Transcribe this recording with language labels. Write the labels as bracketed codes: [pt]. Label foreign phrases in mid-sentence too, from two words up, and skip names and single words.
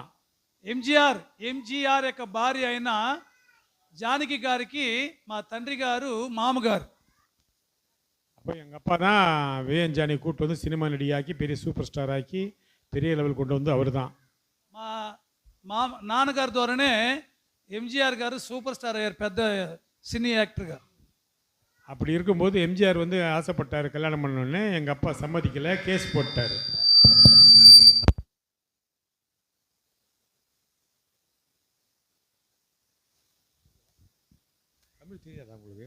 [te] ఎంజీఆర్ యొక్క భార్య అయిన జానకి గారికి మా తండ్రి గారు మామగారు. [ta] அப்போ எங்கள் அப்பா தான் விஎன் ஜானகி கூட்டு சினிமா நடிகாக்கி பெரிய [en] super star [ta] ஆக்கி பெரிய லெவல் கொண்டு அவர் தான். [te] మా నాన్నగారి ద్వారానే ఎంజీఆర్ గారు [en] super star [te] అయ్యారు, పెద్ద సినీ యాక్టర్గా. [ta] அப்படி இருக்கும்போது எம்ஜிஆர் ஆசைப்பட்டார் கல்யாணம் பண்ணோடனே. எங்கள் அப்பா சம்மதிக்கலை, கேஸ் போட்டார். தமிழ் தெரியாதா உங்களுக்கு?